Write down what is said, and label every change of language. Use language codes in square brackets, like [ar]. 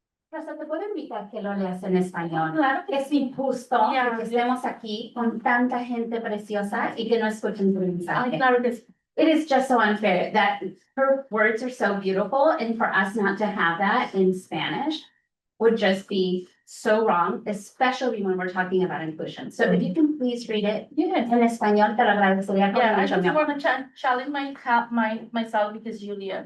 [es] Rosa, ¿te puedo invitar que lo leas en español? Claro. Es injusto que estemos aquí con tanta gente preciosa y que no escuchen tu mensaje. Claro que sí. [en] It is just so unfair that her words are so beautiful, and for us not to have that in Spanish would just be so wrong, especially when we're talking about inclusion. So if you can please read it [es] en español, te lo agradecería. [en] Yeah, I just want to challenge myself because Julia.